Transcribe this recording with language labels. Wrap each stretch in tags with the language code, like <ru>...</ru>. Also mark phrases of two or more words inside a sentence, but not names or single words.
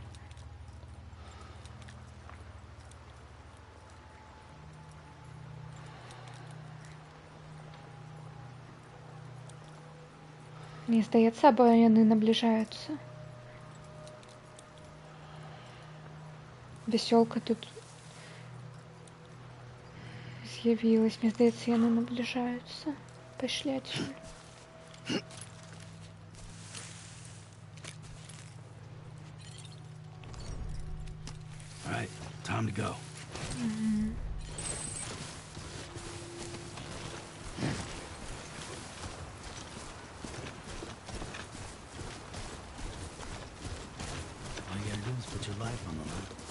<be>Мне здаецца, або яны набліжаюцца. Вясёлка тут з'явілась. Мне здаецца, яны набліжаюцца. Пайшлі адсюль.</be> <en>All right, time to go. All you gotta do is put your life on the line.</en>